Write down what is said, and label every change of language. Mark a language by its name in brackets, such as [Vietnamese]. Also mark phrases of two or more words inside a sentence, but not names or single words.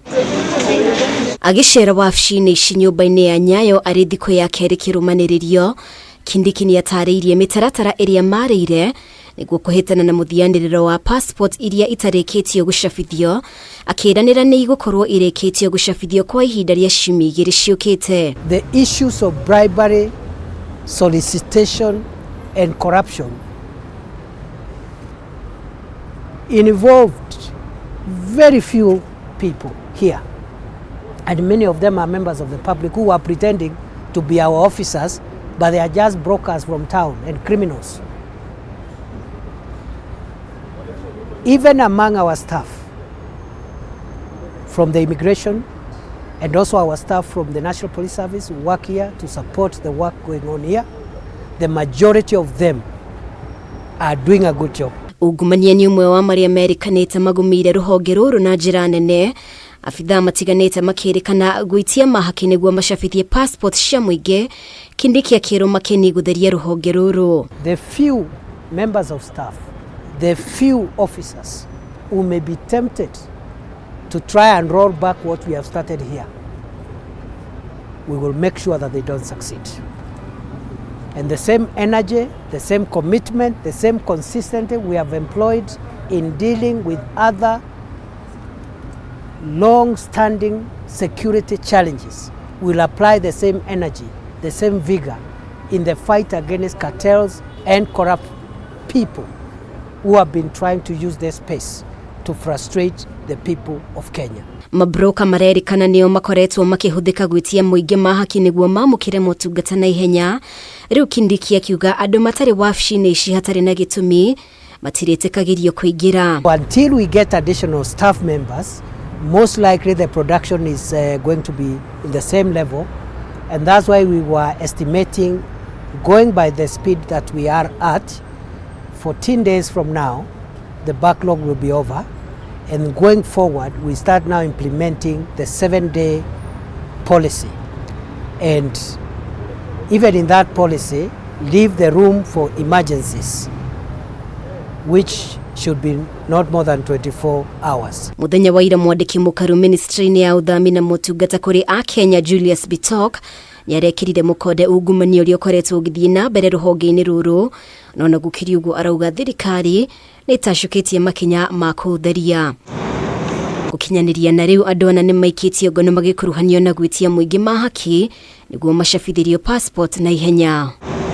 [Kikuyu] Agicera wabici-ini ici nyumba-ini ya NYAYO ari thikũ ya keri kirumaniririo, Kindiki ni atariirie mitaratara iria marĩire niguo kuhitana na muthianiriro wa passport iria itarikitio gucabithio, akiranira ni igukorwo irikitio gucabithio kwa ihinda ria ciumia 2 ciukite. [English] The issues of bribery, solicitation and corruption involved very few people here, and many of them are members of the public who are pretending to be our officers, but they are just brokers from town and criminals. Even among our staff from the immigration and also our staff from the National Police Service who work here to support the work going on here, the majority of them are doing a good job. [Kikuyu] Ungumania ni umwe wa maria merikanite magumire ruhonge ruru na njira nene. Abitha matiganite makirikana gwitia mahaki niguo macabithie passport cia muingi, Kindiki akiro makeni gutheria ruhonge ruru. [English] The few members of staff, the few officers who may be tempted to try and roll back what we have started here, we will make sure that they don't succeed. And the same energy, the same commitment, the same consistency we have employed in dealing with other long-standing security challenges, we'll apply the same energy, the same vigor in the fight against cartels and corrupt people who have been trying to use their space to frustrate the people of Kenya. [Kikuyu] Mabroka marerikana nio makoretwo makihuthika gwitia muingi mahaki niguo mamukire motungata na ihenya. Riu Kindiki akiuga andu matari wabici-ini ici hatari na gitumi matiritikagirio kuingira. [English] Until we get additional staff members, most likely the production is going to be in the same level, and that's why we were estimating, going by the speed that we are at, 14 days from now the backlog will be over, and going forward we start now implementing the 7-day policy, and even in that policy leave the room for emergencies, which should be not more than 24 hours. [Kikuyu] Muthenya wa ira mwandiki mukaru ministry-ini ya uthami na motungata kuri a Kenya Julius Bitok nyarekirire mukode ungumania uria ukoretwo ugithie na mbere ruhonge-ini ruru, nona gukiri uguo arauga thirikari nitacukitie makinya ma kutheria gukinyaniria na riu andu ana nimaikitie ngono magikuruhanio na gwitia muingi mahaki niguo macabithirio passport na ihenya.